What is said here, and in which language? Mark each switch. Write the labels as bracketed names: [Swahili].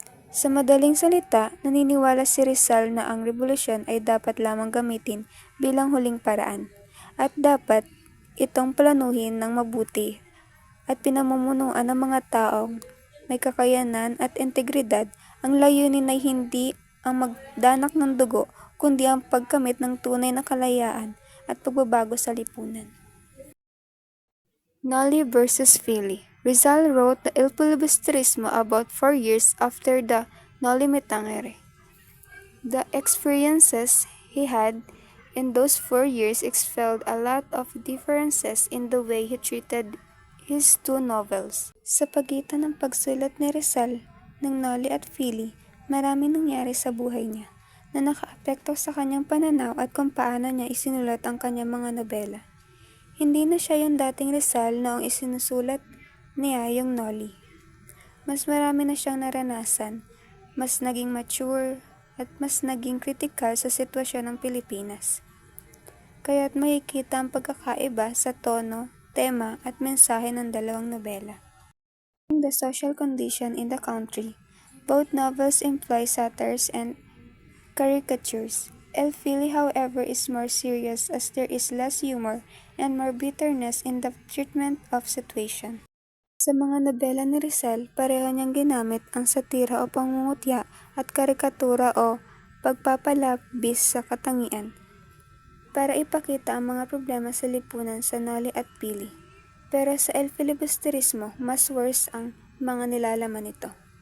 [Filipino] Sa madaling salita, naniniwala si Rizal na ang revolusyon ay dapat lamang gamitin bilang huling paraan at dapat itong planuhin ng mabuti at pinamumunuan ng mga taong may kakayanan at integridad. Ang layunin ay hindi ang magdanak ng dugo kundi ang pagkamit ng tunay na kalayaan at pagbabago sa lipunan. Noli versus Fili. [English] Rizal wrote the El Filibusterismo about 4 years after the Noli Me Tangere. The experiences he had in those 4 years expelled a lot of differences in the way he treated his two novels. [Filipino] Sa pagitan ng pagsulat ni Rizal ng Noli at Fili, marami nangyari sa buhay niya na nakaapekto sa kanyang pananaw at kung paano niya isinulat ang kanyang mga nobela. Hindi na siya yung dating Rizal noong isinusulat niya yung Noli. Mas marami na siyang naranasan, mas naging mature at mas naging kritikal sa sitwasyon ng Pilipinas. Kaya't makikita ang pagkakaiba sa tono, tema at mensahe ng dalawang nobela. [English] The social condition in the country, both novels employ satires and caricatures. El Fili, however, is more serious as there is less humor and more bitterness in the treatment of situation. [Filipino] Sa mga nobela ni Rizal, pareho niyang ginamit ang satira o pangungutya at karikatura o pagpapalabis sa katangian para ipakita ang mga problema sa lipunan sa Noli at Pili. Pero sa El Filibusterismo, mas worse ang mga nilalaman nito.